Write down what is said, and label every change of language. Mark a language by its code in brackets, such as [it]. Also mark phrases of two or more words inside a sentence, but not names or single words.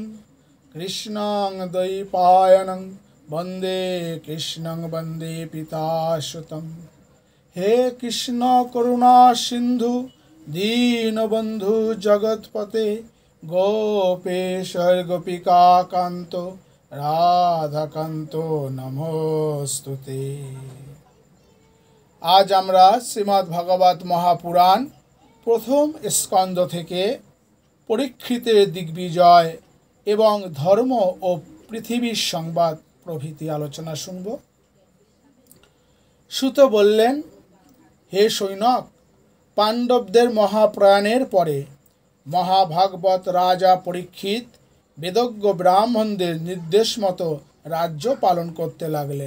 [sa] कृष्णं द्वैपायनं वंदे कृष्णं वंदे पिताश्रुतं। हे कृष्ण करुणा सिंधु दीनबंधु जगत्पते गोपेश गोपिका कांतो राधाकांतो नमोस्तुते। [bn] आज আমরা শ্রীমদ্ ভাগবত মহাপুরাণ প্রথম স্কন্ধ থেকে পরীক্ষিতের দিগ্বিজয় এবং ধর্ম ও পৃথিবীর সংবাদ প্রভৃতি আলোচনা শুনব। সুত বললেন, হে সৈনক, পাণ্ডবদের মহাপ্রয়াণের পরে মহাভাগবত রাজা পরীক্ষিত বেদজ্ঞ ব্রাহ্মণদের নির্দেশ মতো রাজ্য পালন করতে লাগলেন।